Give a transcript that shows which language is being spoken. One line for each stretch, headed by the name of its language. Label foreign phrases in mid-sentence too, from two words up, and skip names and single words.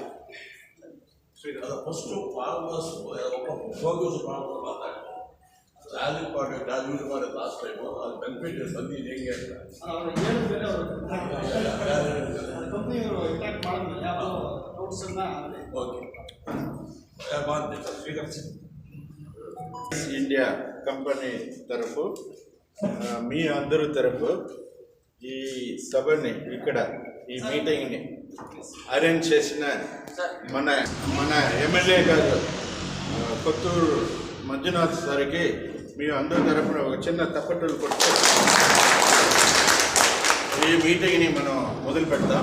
English: first farmers focus
Kannada: ಮಾಡ್ಕೊಂಡು ಮಾತಾಡಿ
English: rally product rally use
Kannada: ಮಾಡೋದು
English: last time
Kannada: ಅದು ಬೆನಿಫಿಟ್ ಬಂದಿದೆ ಹೆಂಗೆ ಅಂತ ಅವರು ಹೇಳಿದ್ಮೇಲೆ ಅವರು ಕಂಪ್ನಿಯವರು ಇಂಟ್ಯಾಕ್ಟ್ ಮಾಡಿದ್ಮೇಲೆ ಯಾವ ನೋಟ್ಸನ್ನು ಓಕೆ
Telugu: ఇండియా కంపెనీ తరఫు మీ అందరి తరఫు ఈ సభని ఇక్కడ ఈ మీటింగ్ని అరేంజ్ చేసిన మన ఎమ్మెల్యే గారు కొత్తూరు మంజునాథ్ సార్కి మీ అందరి తరఫున ఒక చిన్న తప్పట్టులు కొట్టి ఈ మీటింగ్ని మనం మొదలు పెడతాం.